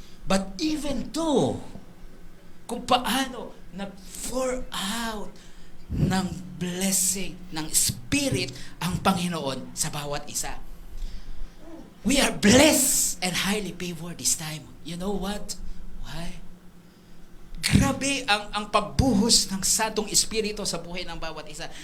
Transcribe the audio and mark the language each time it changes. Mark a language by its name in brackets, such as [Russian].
[English] But even though, [Filipino] kung paano nag-pour out ng blessing, ng Spirit ang Panginoon sa bawat isa. [English] We are blessed and highly favored this time. You know what? Why? [Filipino] Grabe ang pagbuhos ng Santong Espiritu sa buhay ng bawat isa.